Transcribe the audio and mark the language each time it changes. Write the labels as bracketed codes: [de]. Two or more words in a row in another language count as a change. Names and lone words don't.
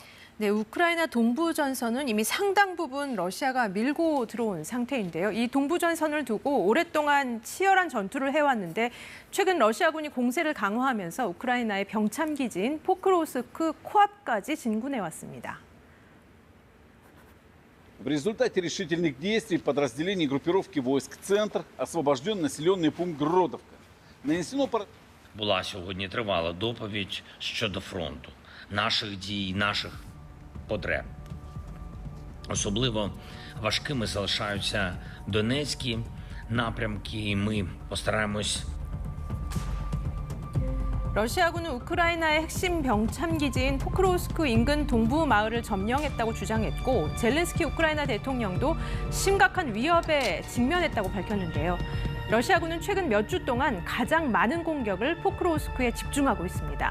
[ko] 네, 우크라이나 동부 전선은 이미 상당 부분 러시아가 밀고 들어온 상태인데요. 이 동부 전선을 두고 오랫동안 치열한 전투를 해왔는데 최근 러시아군이 공세를 강화하면서 우크라이나의 병참 기지인 포크로우스크 코앞까지 진군해 왔습니다. [ru] В результате решительных действий подразделений группировки войск «Центр» освобожден населенный пункт Гродовка. Нанесено [uk] Була сьогодні тривала доповідь щодо фронту, наших дій, наших потреб. Особливо важкими залишаються Донецькі напрямки, і ми постараємось. [ko] 러시아군은 우크라이나의 핵심 병참 기지인 포크로우스크 인근 동부 마을을 점령했다고 주장했고 젤렌스키 우크라이나 대통령도 심각한 위협에 직면했다고 밝혔는데요. 러시아군은 최근 몇 주 동안 가장 많은 공격을 포크로우스크에 집중하고 있습니다.